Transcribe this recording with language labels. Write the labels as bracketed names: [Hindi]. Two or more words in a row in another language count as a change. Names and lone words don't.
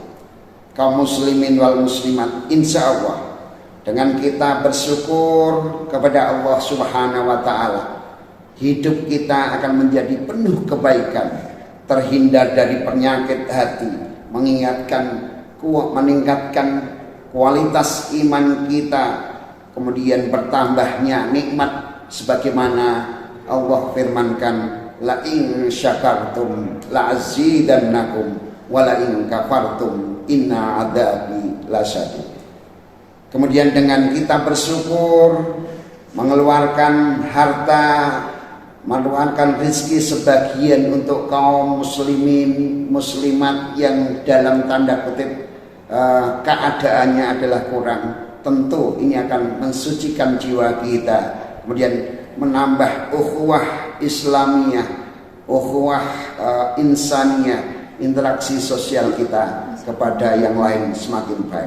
[Indonesian] Kaum [Arabic] مسلمين والمسلمات, إن شاء الله [Indonesian] dengan kita bersyukur kepada Allah [Arabic] سبحانه وتعالى, [Indonesian] hidup kita akan menjadi penuh kebaikan, terhindar dari penyakit hati, meningkatkan kualitas iman kita, kemudian bertambahnya nikmat sebagaimana Allah firmankan, [Arabic] لئن شكرتم لأزيدنكم ولئن كفرتم إن عذابي لشديد. [Indonesian] Kemudian dengan kita bersyukur, mengeluarkan harta, mengeluarkan rezeki sebagian untuk kaum muslimin muslimat yang dalam tanda kutip keadaannya adalah kurang, tentu ini akan mensucikan jiwa kita, kemudian menambah ukhuwah Islamiyah, ukhuwah insaniyah, interaksi sosial kita kepada yang lain semakin baik.